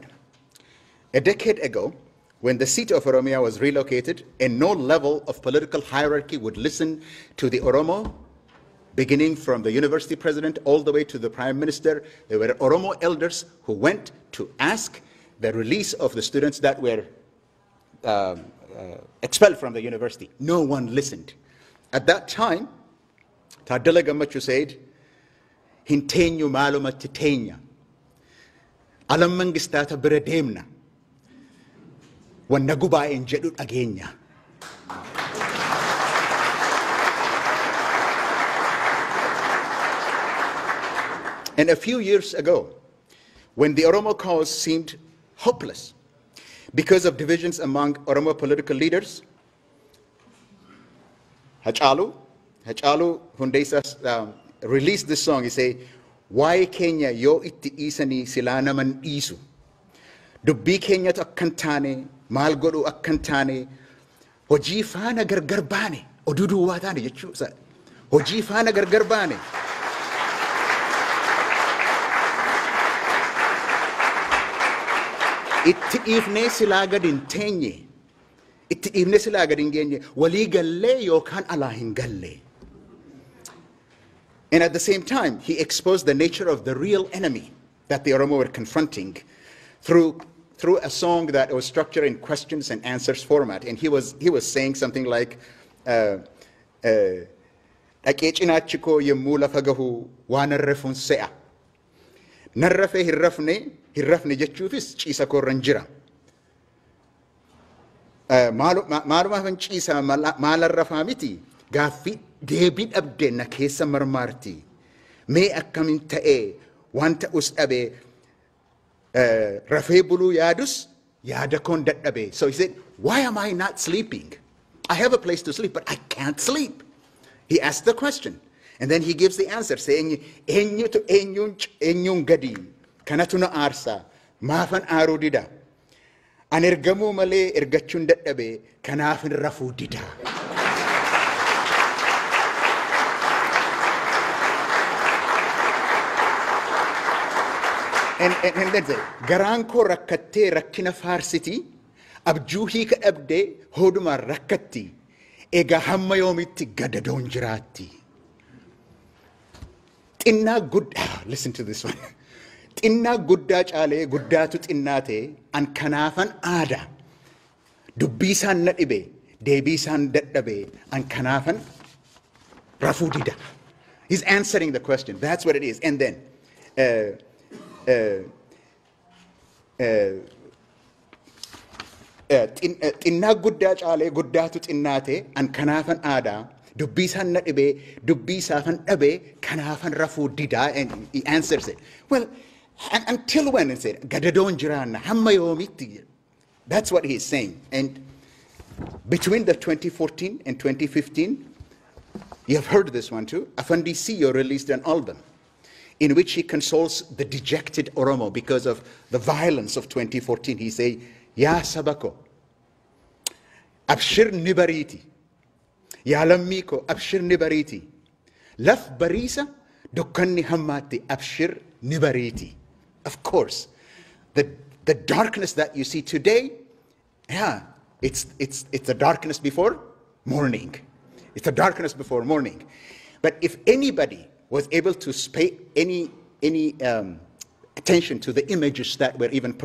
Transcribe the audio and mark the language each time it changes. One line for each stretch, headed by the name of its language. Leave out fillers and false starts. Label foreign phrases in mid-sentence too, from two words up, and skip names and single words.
English: A decade ago, when the seat of Oromia was relocated, and no level of political hierarchy would listen to the Oromo, beginning from the university president all the way to the prime minister, there were Oromo elders who went to ask the release of the students that were expelled from the university. No one listened. At that time,
Oromo: Taaddala Gammachuu said, "Hinteenyu maalumatti teenya, alam mangistaata bira deemna, wanna gubaa'een jedhu dhageenya."
English: And a few years ago, when the Oromo cause seemed hopeless because of divisions among Oromo political leaders, Hachalu Hundeessaa released this song. He said,
Oromo: "Waa'ee keenya yoo itti dhiisanii silaa naman dhiisu, dubbii keenyatu akkan taane, maal godhu akkan taane, hojii faana gargar baane, oduu duwwaa taane jechuudha. Hojii faana gargar baane." Itti dhiifnee silaa gad hin teenye, itti dhiifnee silaa gad hin geenye, walii gallee yookaan alaa hin galle.
English: And at the same time, he exposed the nature of the real enemy that the Oromo were confronting through a song that was structured in questions and answers format. And he was saying something like,
Oromo: "Dhaqee cinaachi koo yemmuu lafa gahu waan arrafuun se'a. Narrafee hin rafne jechuufis ciisa koorran jira. Maalumaafan ciisa maal arrafaa miti, gaaffii deebii dhabdee na keessa marmaarti. Mee akkamin ta'ee waan ta'us dhabee rafee buluu yaadus yaada koon dadhabee."
English: So he said, "Why am I not sleeping? I have a place to sleep, but I can't sleep." He asked the question. And then he gives the answer, saying,
Oromo: "Eenyutu eenyuun gadi, kanatu na aarsa, maafan aaruu dida. An ergamuu malee ergachuun dadhabee, kanaafin rafuu dida."
English: And then say,
Oromo: "Garaan koo rakkattee rakkina faarsiti, abjuu hiika dhabdee hooduma rakkatti, egaa hamma yoomitti gadadoon jiraatti." Xinnaa guddaa,
English: listen to this one.
Oromo: Xinnaa guddaa caalee guddaatu xinnaate, an kanaafan aada, dubbii isaan na dhibe, deebii isaan dadhabe, an kanaafan rafuu dida.
English: He's answering the question. That's what it is. And then,
Oromo: xinnaa guddaa caalee guddaatu xinnaate, an kanaafan aada, dubbii isaan na dhibe, dubbii isaafan dhabe, kanaafan rafuu dida.
English: And he answers it. Well, until when? It said,
Oromo: gadadoon jiraanna, hamma yoomitti.
English: That's what he's saying. And between the 2014 and 2015, you have heard this one too, Afandi Siyo released an album in which he consoles the dejected Oromo because of the violence of 2014. He say,
Oromo: "Ya sabako, abshir nibariti, yaa lammii koo abshir ni bariiti. Laf bariisa dukkanni hammaatti abshir ni bariiti.
English: Of course, the darkness that you see today, yeah, it's the darkness before morning. It's the darkness before morning. But if anybody was able to pay any attention to the images that were even